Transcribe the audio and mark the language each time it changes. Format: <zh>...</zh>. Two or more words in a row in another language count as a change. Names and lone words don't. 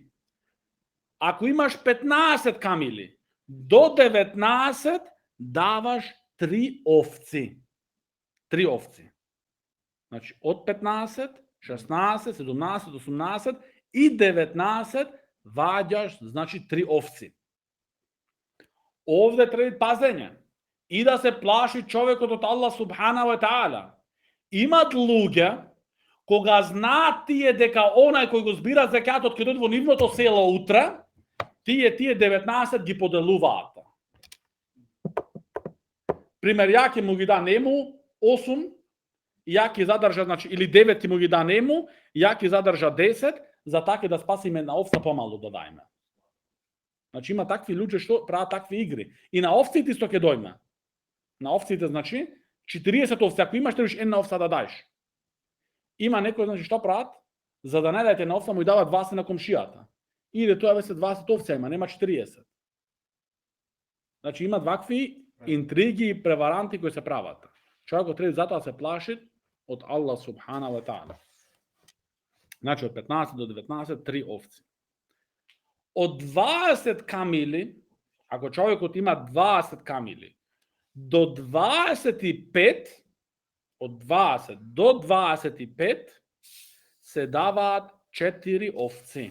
<mk>Ако имаш 15 камили, до 19, даваш 3 овци. 3 овци. Значи, од 15, 16, 17, 18 и 19 ваѓаш, значи, 3 овци. Овде треба пазење. И да се плаши човекот од Аллах</mk> <ar>سبحانه وتعالى.</ar> <mk>Имат луѓе, кога знаат тие дека онај кој го збира зекатот ќе дојде во нивното село утре, тие 19 ги поделуваат. Пример, ја ќе му ги да нему 8 ja ki zadrža, znači, ili 9 ti mu gi da njemu, ja ki zadrža 10, za take da spasime na ovca pomalo dodajme. Znači ima takvi ljudi što pravi takve igri. I na ovci ti isto ke dojme. Na ovci te znači 40 ovca, ako imaš, trebaš jedna ovca da daješ. Има некој, значи, што прават? За да не дајте на овца, му и дават 20 на комшијата. Иде тоа веќе 20 овца има, нема 40. Значи има вакви интриги и преваранти кои се прават. Човекот треба затоа се плаши од Аллах</mk> <ar>سبحانه وتعالى.</ar> <mk>Значи од 15 до 19 3 овци. Од 20 камили, ако човекот има 20 камили, до 25, од 20 до 25 се даваат 4 овци.</mk>